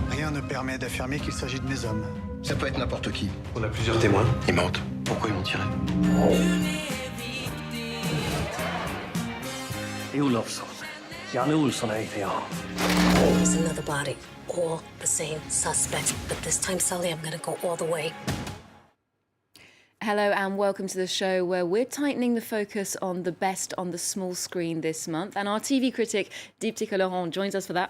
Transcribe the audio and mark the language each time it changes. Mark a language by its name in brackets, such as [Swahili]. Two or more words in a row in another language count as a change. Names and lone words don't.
[French] Rien ne permet d'affirmer qu'il s'agit de mes hommes. Ça peut être n'importe qui. On a plusieurs témoins. Ils mentent. Pourquoi ils mentirait? Olofsson. [Swedish] Janne Olsson heter jag. [English] There's another body. All the same suspects. But this time, Sully, I'm gonna go all the way. Hello and welcome to the show where we're tightening the focus on the best on the small screen this month. And our TV critic, Dheepthika Laurent, joins us for that.